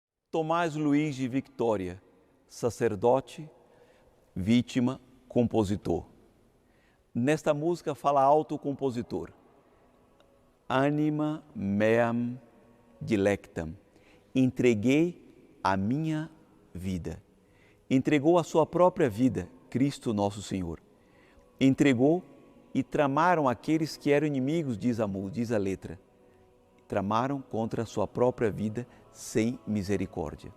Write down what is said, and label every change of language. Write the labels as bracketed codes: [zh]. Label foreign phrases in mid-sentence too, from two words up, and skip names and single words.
[pt] Tomás Luiz de Victória, sacerdote, vítima, compositor. Nesta música fala alto o compositor. [la] Anima meam dilectam. [pt] Entreguei a minha vida. Entregou a sua própria vida, Cristo nosso Senhor. Entregou e tramaram aqueles que eram inimigos, diz a letra. Tramaram contra a sua própria vida sem misericórdia.